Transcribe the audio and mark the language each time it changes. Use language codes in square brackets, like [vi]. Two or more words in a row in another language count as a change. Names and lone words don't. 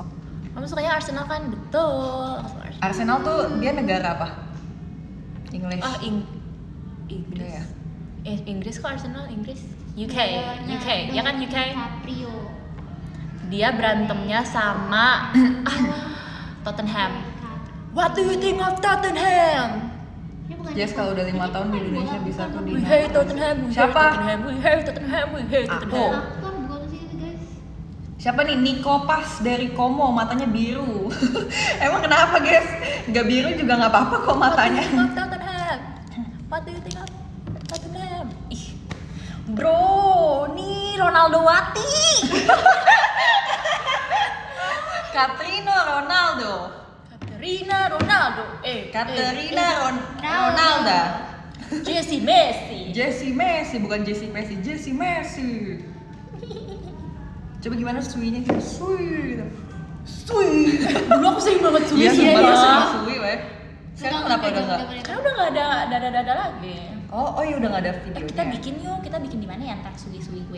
[id] Kamu sukanya Arsenal kan? Betul. Aku suka Arsenal. Arsenal tuh dia negara apa? English. Inggris. Udah ya? Inggris kok Arsenal Inggris? UK, Leonardo ya kan UK? DiCaprio. Dia berantemnya sama Tottenham. [en] What do you think of Tottenham? [id] Dia bukan Yes, kalau udah 5 tahun di Indonesia bisa tuh di- [en] We hate Tottenham. We hate [id] Siapa? [en] Tottenham. We hate Tottenham. We hate Tottenham. [id] aktor bukan sih itu guys. Siapa nih? Nico Pas dari Como, matanya biru. Emang kenapa guys? Gak biru juga nggak apa-apa kok matanya. [en] What do you think of Tottenham? What do you think of Tottenham? [id] Ih, bro, nih Ronaldo Wati. Katrina Ronaldo. Katerina Ronaldo. Katerina Ronaldo. Jesse Messi. Jesse Messi, bukan Jesse Messi, Jesse Messi. Coba gimana suinya gitu? Sui gitu. Sui. Dulu aku sering banget suwi Iya, sih sumpah ya. sering sui, weh. Sekarang kenapa udah enggak? Karena udah nggak ada dada-dada lagi. Oh iya udah nggak ada videonya. Kita bikin yuk, kita bikin di mana ya ntar suwi-suwi gue.